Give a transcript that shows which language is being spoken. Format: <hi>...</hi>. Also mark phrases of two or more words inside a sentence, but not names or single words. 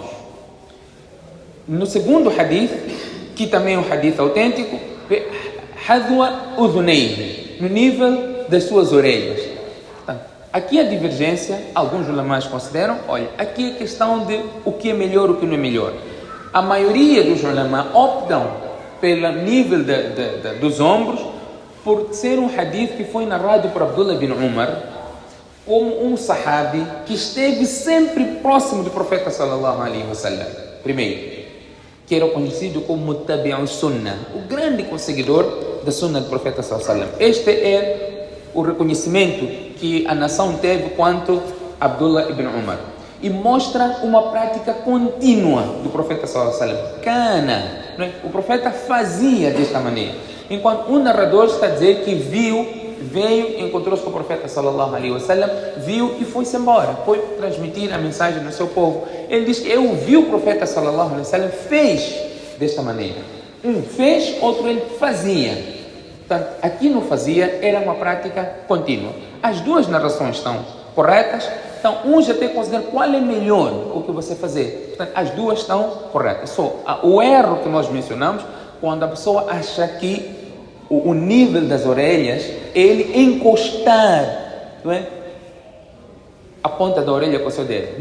<pt>No segundo hadith, que também é um hadith autêntico, no nível das suas orelhas. Portanto, aqui a divergência, alguns ulamás consideram, olha, aqui é questão de o que é melhor e o que não é melhor. A maioria dos ulamás optam pelo nível dos ombros, por ser um hadith que foi narrado por Abdullah bin Umar, como um sahabi que esteve sempre próximo do profeta</pt> <ar>صلى الله عليه وسلم.</ar> <pt>Primeiro, que era conhecido como</pt> <ar>متبع السنة,</ar> <pt>o grande conseguidor da Sunnah do profeta</pt> <ar>صلى الله عليه وسلم.</ar> <pt>Este é o reconhecimento que a nação teve quanto a Abdullah ibn Umar. E mostra uma prática contínua do profeta</pt> <ar>صلى الله عليه وسلم.</ar> <pt>Kana, o profeta fazia desta maneira. Enquanto um narrador está a dizer que veio, encontrou-se com o profeta</pt> <ar>صلى الله عليه وسلم,</ar> <pt>viu e foi-se embora, foi transmitir a mensagem no seu povo. Ele diz que eu vi o profeta</pt> <ar>صلى الله عليه وسلم,</ar> <pt>fez desta maneira. Um fez, outro ele fazia. Portanto, aqui no fazia era uma prática contínua. As duas narrações estão corretas, então uns até consideram qual é melhor o que você fazer. Portanto, as duas estão corretas. Só o erro que nós mencionamos, quando a pessoa acha que o nível das orelhas, ele encostar, não é, a ponta da orelha com o seu dedo.</pt>